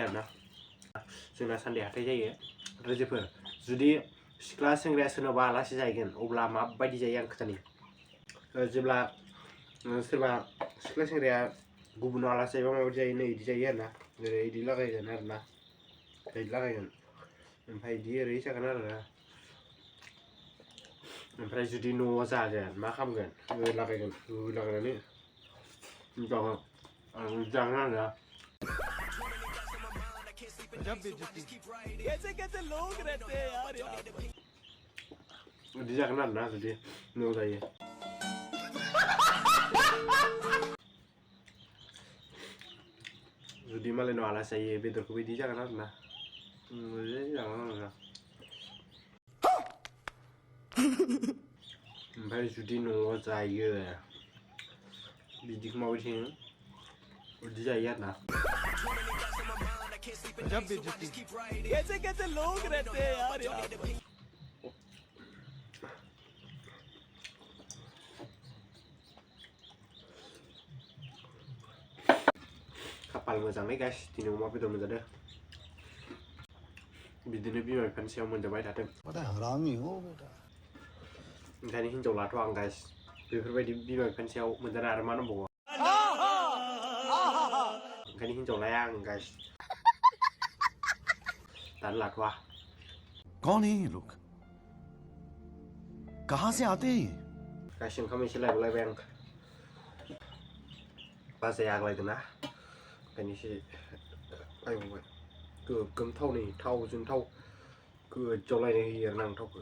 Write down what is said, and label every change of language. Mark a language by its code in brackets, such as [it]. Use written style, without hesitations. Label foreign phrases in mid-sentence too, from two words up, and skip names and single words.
[brx] आरोना जोंना सानडे हाथाय जायो रायजोफोर जुदि सिख्ला सेंग्राया सोरनावबा आलासि जाहैगोन अब्ला माबायदि जायो आं खोथानि जेब्ला सोरबा सिख्ला सेंग्राया गुबुनाव आलासि जायोबा माबायदि जायो नै इदि जायो आरोना जेरै इदि लागायगोन आरोना इदि लागायगोन ओमफ्राय इदि ओरै जागोन आरोना ओमफ्राय जुदि न'आव जागोन मा खालामगोन लागायगोन लागायनानै जागोन आरोना [hi] कैसे लोग रहते हैं यार [brx] बिदि जागोन आरोना जुदि न'आव जायो जुदि मालायनाव आलासि जायो बेदरखौ बिदि जागोन आरोना ओमफ्राय जुदि न'आव जायो बिदिखौ माबायदि बिदि जायो आरोना [hi] कैसे लोग रहते हैं यार [brx] खाफाल मोजाङै गाइस दिनै अमा बेदर मोनजादों बिदिनो बिमा बिफानि सायाव मोनजाबाय थाथों [hi] हरामी हो बेटा [brx] ओंखायनो हिनजाव लाथ' आं गाइस बेफोरबायदि बिमा बिफानि सायाव मोनजानो आरो मा नांबावगौ ओंखायनो हिनजाव लाया आं गाइस दानो लाथ'वा [hi] कौन है ये लोग कहां से आते हैं [brx] गाइस ओंखाम एसे लायबावलायबाय आं बाजाया आग्लायदोंना ओंखायनो एसे लायबावबाय गोगोम थावनि थावजों थाव गोजावलायनाय होयो आरोना आं थावखौ